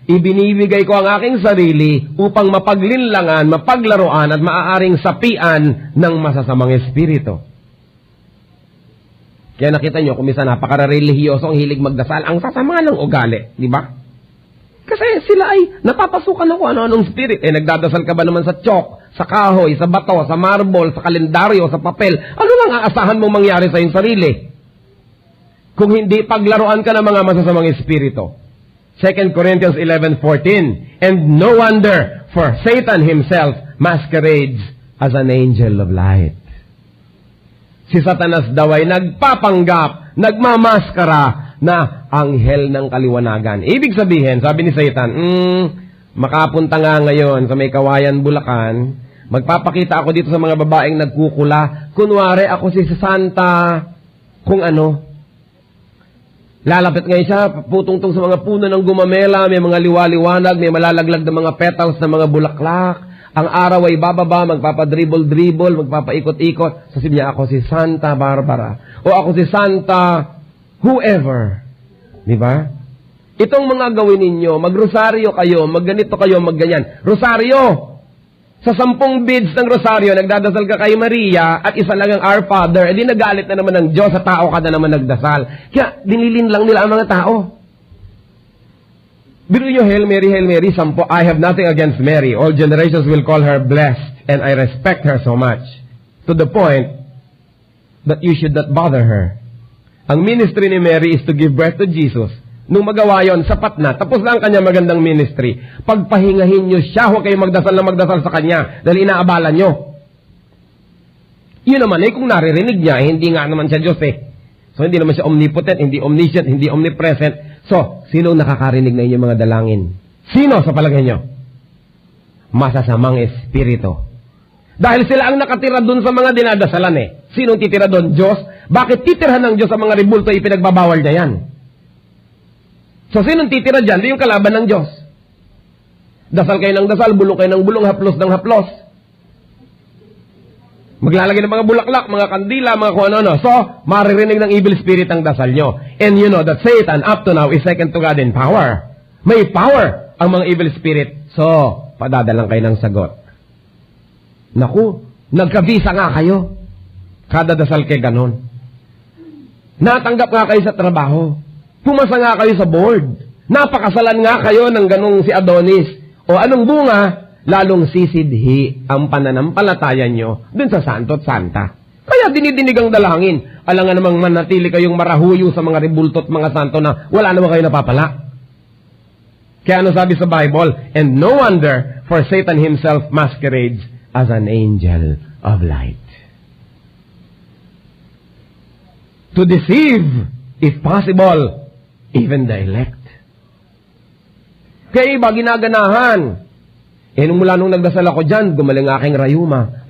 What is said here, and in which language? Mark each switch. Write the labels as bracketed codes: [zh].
[tl] Ibinibigay ko ang aking sarili upang mapaglinlangan, mapaglaruan at maaaring sapian ng masasamang espiritu. Kaya nakita nyo, kung minsan napaka-relihiyoso ang hilig magdasal, ang sasama ng ugali, di ba? Kasi sila ay napapasukan ng kung ano-anong spirit. Nagdadasal ka ba naman sa chalk, sa kahoy, sa bato, sa marble, sa kalendaryo, sa papel? Ano lang aasahan mong mangyari sa iyong sarili? Kung hindi paglaruan ka ng mga masasamang espiritu. [en] 2 Corinthians 11:14, and no wonder, for Satan himself masquerades as an angel of light. [tl] Si Satanas daw ay nagpapanggap, nagmamaskara na anghel ng kaliwanagan. Ibig sabihin, sabi ni Satan, makapunta nga ngayon sa may Kawayan, Bulacan, magpapakita ako dito sa mga babaeng nagkukula, kunwari ako si Santa, kung ano. Lalapit ngayon siya, putungtong sa mga puno ng gumamela, may mga liwaliwanag, may malalaglag na mga petals na mga bulaklak. Ang araw ay bababa, magpapadribble-dribble, magpapaikot-ikot. Sasabihin niya, ako si Santa Barbara. O ako si Santa whoever. Di ba? Itong mga gawin ninyo, magrosaryo kayo, magganito kayo, magganyan. Rosaryo! Sa 10 beads ng rosaryo, nagdadasal ka kay Maria at isa lang ang Our Father, edi nagalit na naman ng Diyos sa tao ka na naman nagdasal. Kaya dinilin lang nila ang mga tao. Biro nyo, Hail Mary, 10. [en] I have nothing against Mary. All generations will call her blessed and I respect her so much. To the point that you should not bother her. Ang ministry ni Mary is to give birth to Jesus. [tl] Nung magawa yon, sapat na. Tapos na ang kanya magandang ministry. Pagpahingahin nyo siya, huwag kayo magdasal na magdasal sa kanya dahil inaabala nyo. Yun naman kung naririnig niya, hindi nga naman siya Diyos So, hindi naman siya omnipotent, hindi omniscient, hindi omnipresent. So, sino nakakarinig na inyong mga dalangin? Sino sa palagay nyo? Masasamang espiritu. Dahil sila ang nakatira dun sa mga dinadasalan Sinong titira dun? Diyos? Bakit titirhan ng Diyos sa mga ribulto ipinagbabawal niya yan? So, sinong titira dyan? Di yung kalaban ng Diyos. Dasal kayo ng dasal, bulong kayo ng bulong, haplos ng haplos. Maglalagay ng mga bulaklak, mga kandila, mga kung ano-ano. So, maririnig ng evil spirit ang dasal nyo. [en] And you know that Satan, up to now, is second to God in power. [tl] May power ang mga evil spirit. So, padadalang kayo ng sagot. Naku, nagka-visa nga kayo. Kada dasal kayo ganon. Natanggap nga kayo sa trabaho. Pumasa nga kayo sa board. Napakasalan nga kayo ng ganong si Adonis. O anong bunga? Lalong sisidhi ang pananampalataya nyo dun sa santo at santa. Kaya dinidinig ang dalangin. Alangan namang manatili kayong marahuyo sa mga ribulto at mga santo na wala naman kayo napapala. Kaya ano sabi sa Bible? [en] And no wonder, for Satan himself masquerades as an angel of light. To deceive, if possible, even the elect. [tl] Kaya iba ginaganahan. Nung mula nung nagdasal ako dyan, gumaling aking rayuma.